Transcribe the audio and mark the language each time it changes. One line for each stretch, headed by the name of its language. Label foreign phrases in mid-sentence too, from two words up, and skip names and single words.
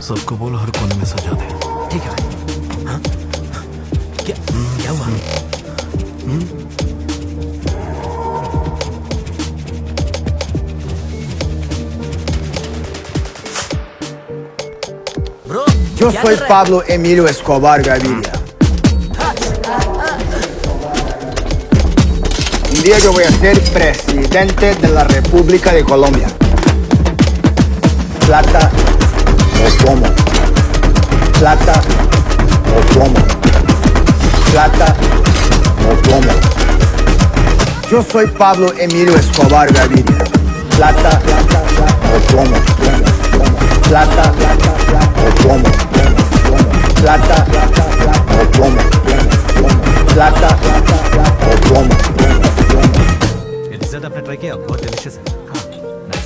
Hindi: सबको बोल हर कोने में सजा दे। ठीक है भाई। हाँ? क्या हुआ? ब्रो,
Spanish: Yo soy Pablo Emilio Escobar Gaviria. Un día yo voy a ser presidente de la República de Colombia. Plata o plomo. Plata o plomo. Plata o plomo. Yo soy Pablo Emilio Escobar Gaviria. Plata o plomo. Plata o plomo. Plata o plomo. Plata o plomo.
Hindi: ये डिजर्ट आपने ट्राई किया? बहुत डिलीशियस है। हाँ,